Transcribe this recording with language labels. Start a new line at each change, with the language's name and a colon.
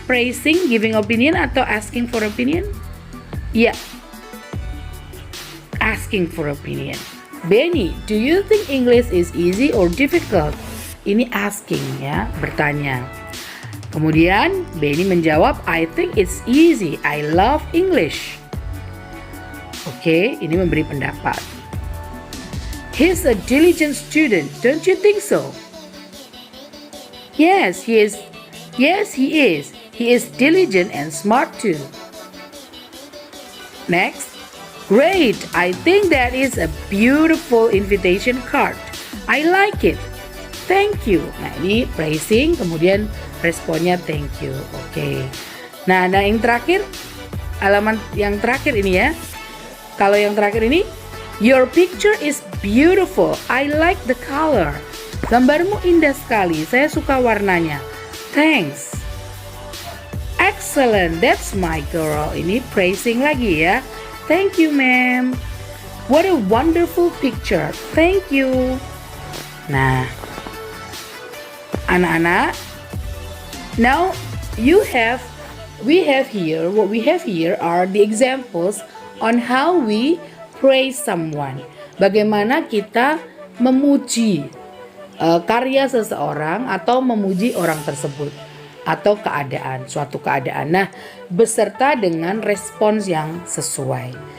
English: Praising, giving opinion
Indonesian: atau
English: asking for opinion?
Indonesian: Iya.
English: Asking for opinion. Benny, do you think English is easy or difficult?
Indonesian: Ini asking ya, bertanya. Kemudian Benny menjawab,
English: I think it's easy. I love English.
Indonesian: Oke, ini memberi pendapat.
English: He's a diligent student, don't you think so? Yes, he is. Yes, he is. He is diligent and smart too. Next. Great, I think that is a beautiful invitation card. I like it. Thank you.
Indonesian: Nah, ini
English: praising,
Indonesian: kemudian responnya
English: thank you.
Indonesian: Oke. Nah, yang terakhir, halaman yang terakhir ini ya. Kalau yang terakhir ini,
English: your picture is beautiful. I like the color.
Indonesian: Gambarmu indah sekali. Saya suka warnanya.
English: Thanks. Excellent, that's my girl.
Indonesian: Ini praising lagi ya.
English: Thank you, ma'am. What a wonderful picture. Thank you.
Indonesian: Nah, anak-anak,
English: now we have here are the examples on how we praise someone.
Indonesian: Bagaimana kita memuji karya seseorang atau memuji orang tersebut atau keadaan, suatu keadaan. Nah, beserta dengan respons yang sesuai.